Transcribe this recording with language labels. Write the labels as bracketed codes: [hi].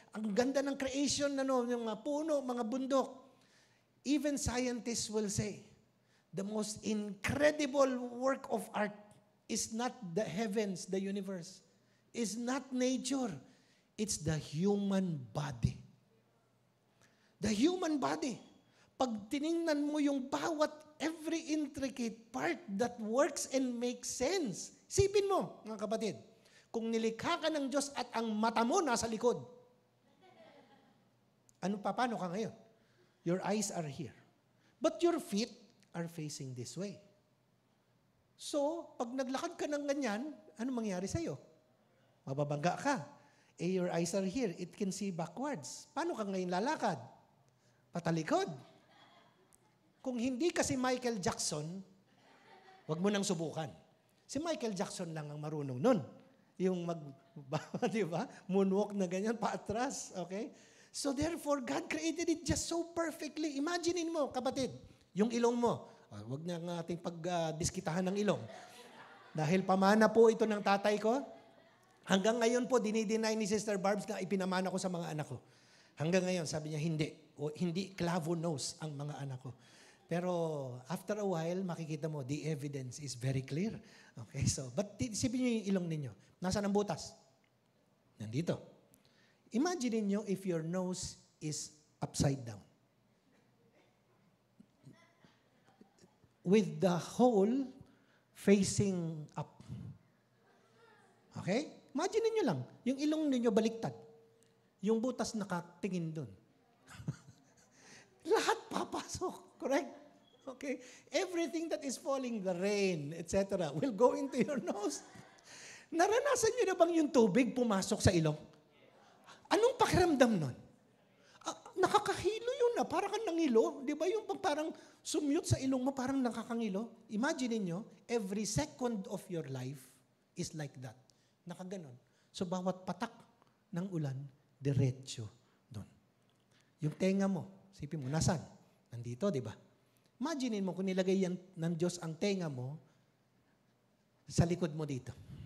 [tl] Ang ganda ng creation, yung mga puno, mga bundok. [en] Even scientists will say, the most incredible work of art is not the heavens, the universe. Is not nature. It's the human body. The human body. [tl] Pag tiningnan mo yung bawat [en] every intricate part that works and makes sense. [tl] Sipin mo, mga kapatid, kung nilikha ka ng Diyos at ang mata mo nasa likod, paano ka ngayon? [en] Your eyes are here. But your feet are facing this way. [tl] So, pag naglakad ka ng ganyan, ano mangyari sa'yo? Mababangga ka. [en] Your eyes are here. It can see backwards. [tl] Paano ka ngayon lalakad? Patalikod. Kung hindi ka si Michael Jackson, wag mo nang subukan. Si Michael Jackson lang ang marunong nun. Yung di ba? Moonwalk na ganyan, paatras. Okay? [en] So therefore, God created it just so perfectly. [tl] Imaginein mo, kapatid, yung ilong mo. Wag na ng ating pagdiskitahan ng ilong. Dahil pamana po ito ng tatay ko, hanggang ngayon po, dinideny ni Sister Barbs na ipinamana ko sa mga anak ko. Hanggang ngayon, sabi niya, hindi. O, hindi clavo nose ang mga anak ko. [en] Pero after a while, [tl] makikita mo, [en] the evidence is very clear. [tl] Okay, so, but isipin niyo yung ilong ninyo. Nasaan ang butas? Nandito. [en] Imagine niyo if your nose is upside down. With the hole facing up. Okay? [tl] Imagine niyo lang, yung ilong ninyo baliktad. Yung butas nakatingin dun. Lahat papasok. Correct? Okay? [en] Everything that is falling, the rain, etc., will go into your nose. [tl] Naranasan niyo na bang yung tubig pumasok sa ilong? Anong pakiramdam nun? Nakakahilo yun na. Parang kang nangilo. Di ba yung parang sumute sa ilong mo, parang nakakangilo? [en] Imagine niyo, every second of your life is like that. [tl] Nakaganon. So, bawat patak ng ulan, diretso doon. Yung tenga mo, sipin mo, nasaan? Nandito, di ba? Imagine mo kung nilagay yan ng Diyos ang tenga mo sa likod mo dito.